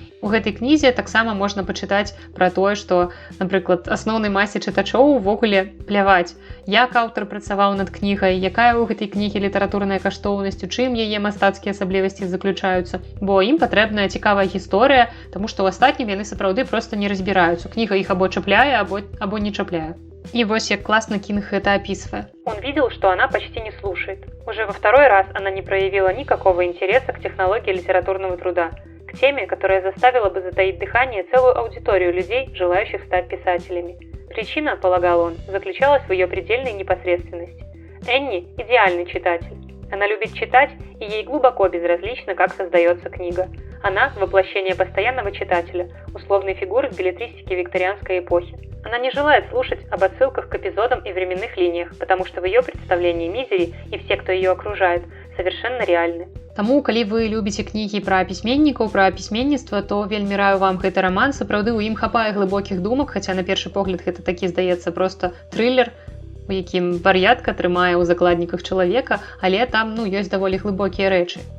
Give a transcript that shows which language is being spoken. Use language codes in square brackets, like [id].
[be] У гэтай кнізе таксама можна пачытаць пра тое, што, напрыклад, асноўнай масе чытачоў увогуле пляваць, як аўтар працаваў над кнігай, якая ў гэтай кнігі літаратурная каштоўнасць, у чым яе мастацкія асаблівасці заключаюцца, бо ім патрэбная цікавая гісторыя, таму што ў астатнім яны сапраўды проста не разбіраюцца. Кніга іх або чапляе, або не чапляе. [ru] И вот как классно Кинг это описывает. Он видел, что она почти не слушает. Уже во 2-й раз она не проявила никакого интереса к технологии литературного труда, к теме, которая заставила бы затаить дыхание целую аудиторию людей, желающих стать писателями. Причина, полагал он, заключалась в ее предельной непосредственности. Энни – идеальный читатель. Она любит читать, и ей глубоко безразлично, как создается книга. Она – воплощение постоянного читателя, условной фигуры в беллетристике викторианской эпохи. Она не желает слушать об отсылках к эпизодам и временных линиях, потому что в ее представлении Мизери и все, кто ее окружает, совершенно реальны. [be] Таму, калі вы любіце кнігі пра пісьменнікаў, пра пісьменніцтва, то вельмі раю вам гэты раман. Сапраўды ў ім хапае глыбокіх думак, хаця на першы погляд гэта такі, здаецца, проста трылер, у якім вар'ятка трымае ў закладніках чалавека, але там, ёсць даволі глыбокія рэчы.